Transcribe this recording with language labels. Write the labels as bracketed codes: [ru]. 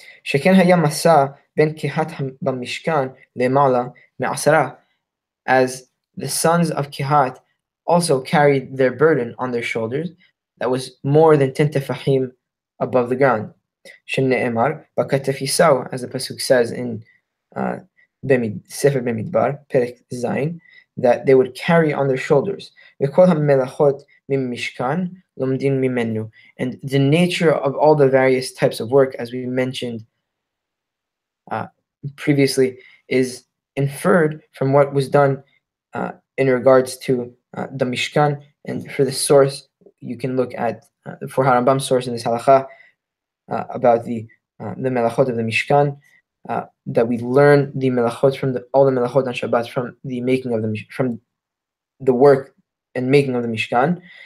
[he] שכן היה מסע בין קהת במשכן למעלה מעשרה, [en] as the sons of Kehat also carried their burden on their shoulders that was more than 10 tefahim above the ground. [he] שנאמר בכתף יישאו, [en] as the pasuk says in Sefer Bemidbar, Perek Zayin, that they would carry on their shoulders. [he] וכל המלאכות ממשכן לומדים ממנו. [en] And the nature of all the various types of work, as we mentioned previously, is inferred from what was done in regards to the Mishkan. And for the source, you can look at for Harambam's source in this halakha about the melachot of the Mishkan, that we learn the melachot from all the melachot on Shabbat from the making of from the work and making of the Mishkan.